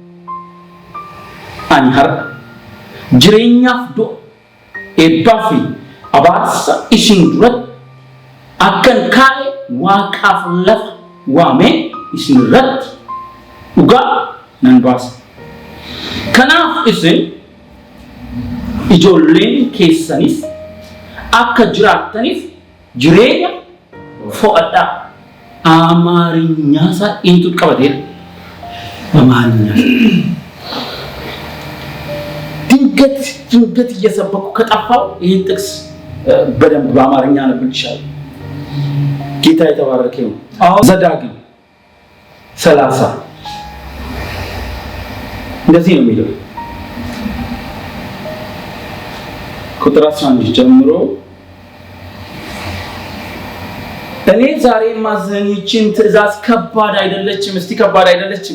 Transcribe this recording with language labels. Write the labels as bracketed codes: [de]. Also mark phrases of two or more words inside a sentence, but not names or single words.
[om] Ani har'a jireenyaaf du'a eebbaa fi abaarsa isin duratti akkan kaa'e waaqaaf lafa waamee isin irratti dhugaa nan baasa. Kanaaf isin ijoolleen keessanis akka jiraattaniif jireenya fo'adhaa. Amaarinyaasaa eenyutu qabateera? [am] Amaarinya ድንገት እየሰበኩ ከጠፋው ይህን ጥቅስ በደንብ በአማርኛ አነብልሻለሁ። ጌታ የተባረከ ይሁን። ዘዳግም 30 እንደዚህ ነው የሚለው ቁጥር 11 ጀምሮ እኔ ዛሬ ማዘን ይችን ትእዛዝ ከባድ አይደለችም። እስቲ ከባድ አይደለችም?